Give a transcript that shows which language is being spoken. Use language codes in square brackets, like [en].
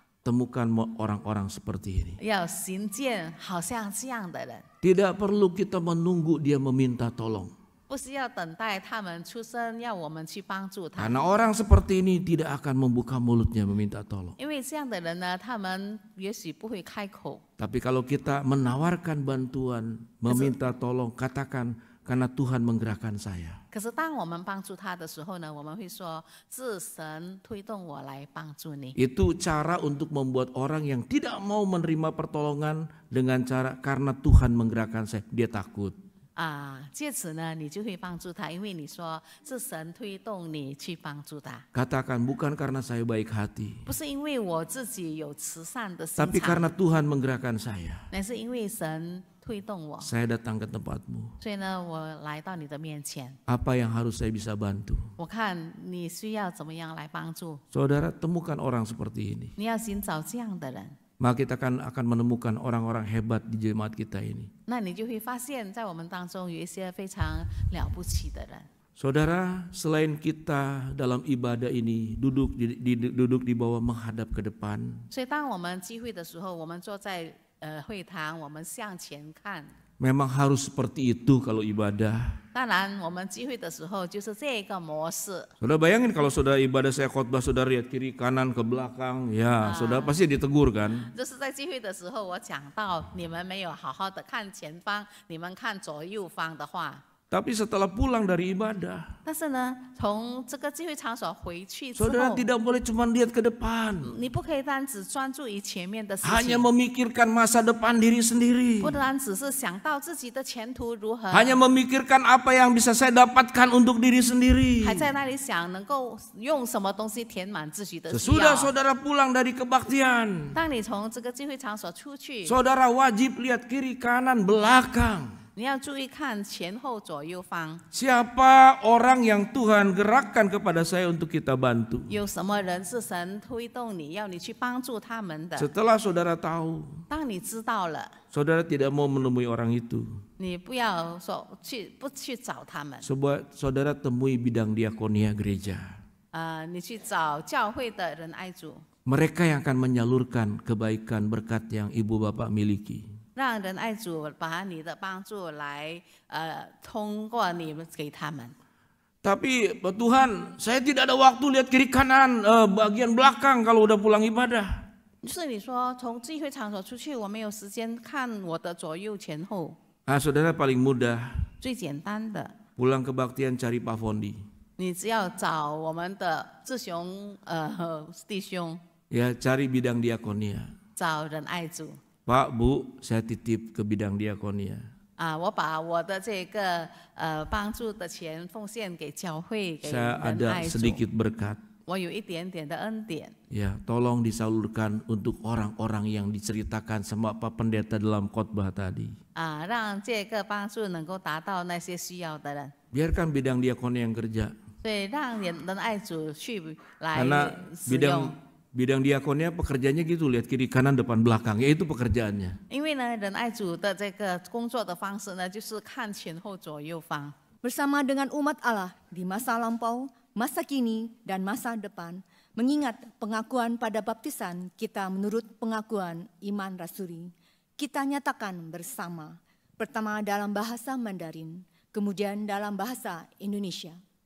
[id] temukan orang-orang seperti ini. [zh] 要寻见好像这样的人， [id] Tidak perlu kita menunggu dia meminta tolong. [zh] 不是要等待他们出生，要我们去帮助他。 [id] Karena orang seperti ini tidak akan membuka mulutnya meminta tolong. [zh] 因为这样的人呢，他们也许不会开口， [id] Tapi kalau kita menawarkan bantuan, meminta tolong, katakan karena Tuhan menggerakkan saya. [zh] 可是当我们帮助他的时候呢，我们会说是神推动我来帮助你。 [id] Itu cara untuk membuat orang yang tidak mau menerima pertolongan dengan cara karena Tuhan menggerakkan saya, dia takut. [zh] 借此呢，你就会帮助他，因为你说是神推动你去帮助他， [id] Katakan bukan karena saya baik hati, [zh] 不是因为我自己有慈善的心 [id] tapi [zh] 肠， [id] karena Tuhan menggerakkan saya. [zh] 乃是因为神推动我， [id] Saya datang ke tempatmu. [zh] 所以呢，我来到你的面前， [id] Apa yang harus saya bisa bantu? [zh] 我看你需要怎么样来帮助， [id] Saudara, temukan orang seperti ini. [zh] 你要寻找这样的人， [id] Maka kita akan menemukan orang-orang hebat di jemaat kita ini. [zh] 那你就会发现，在我们当中有一些非常了不起的人。 [id] Saudara, selain kita dalam ibadah ini duduk di bawah menghadap ke depan, [zh] 所以当我们聚会的时候，我们坐在会堂，我们向前看。 [id] memang harus seperti itu kalau ibadah. [zh] 当然，我们聚会的时候就是这个模式。 [id] Saudara bayangin kalau saudara ibadah saya khotbah, saudara lihat kiri kanan ke belakang, ya saudara pasti ditegur kan. [zh] 就是在聚会的时候，我讲到你们没有好好的看前方，你们看左右方的话。 [id] Tapi setelah pulang dari ibadah, [zh] 但是呢，从这个聚会场所回去之 [id] saudara [zh] 后， [id] tidak boleh cuma lihat ke depan, [zh] 你不可以单只专注于前面的事 [id] hanya [zh] 情， [id] memikirkan masa depan diri sendiri, [zh] 不单只是想到自己的前途如何， [id] hanya memikirkan apa yang bisa saya dapatkan untuk diri sendiri. [zh] 还在那里想能够用什么东西填满自己的需 [id] Sesudah [zh] 要。 [id] saudara pulang dari kebaktian, [zh] 当你从这个聚会场所出去， [id] saudara wajib lihat kiri kanan belakang. [zh] 你要注意看前后左右方 [id] Siapa orang yang Tuhan gerakkan kepada saya untuk kita bantu. [zh] 有什么人是神推动你要你去帮助他们的。 [id] Setelah saudara tahu, [zh] 当你知道了， [id] saudara tidak mau menemui orang itu. [zh] 你不要说不去找他们， [id] Saudara temui bidang diakonia gereja. [zh] 你去找教会的仁爱组， [id] Mereka yang akan menyalurkan kebaikan berkat yang ibu bapak miliki. [zh] 让仁爱组把你的帮助来通过你们给他们。 [id] Tapi Tuhan, saya tidak ada waktu lihat kiri kanan bagian belakang kalau udah pulang ibadah. [zh] 就是你说从聚会场所出去，我没有时间看我的左右前后。 [id] Saudara paling mudah [zh] 最简单的， [id] pulang kebaktian cari Pak Fondi. [zh] 你只要找我们的志雄弟兄， [id] Ya, cari bidang diakonia. [zh] 找仁爱组。 [id] Pak, Bu, saya titip ke bidang diakonia. [zh] 我把我的这个帮助的钱奉献给教会，给 [id] Saya [zh] 仁 [id] ada [zh] 爱组。 [id] sedikit berkat. [zh] 我有一点点的恩典， [id] Ya, tolong disalurkan untuk orang-orang yang diceritakan sama Pak Pendeta dalam khotbah tadi. [zh] 让这个帮助能够达到那些需要的人。 [id] Biarkan bidang diakonia yang kerja. [zh] 所以让仁爱组去来 [id] Karena [zh] 使用。 [id] bidang diakonia pekerjaannya gitu, lihat kiri kanan depan belakang, ya itu pekerjaannya. [zh] 因为呢，仁爱组的这个工作的方式呢，就是看前后左右方。 [id] Bersama dengan umat Allah di masa lampau, masa kini, dan masa depan, mengingat pengakuan pada baptisan kita menurut pengakuan iman rasuli, kita nyatakan bersama, pertama dalam bahasa Mandarin, kemudian dalam bahasa Indonesia.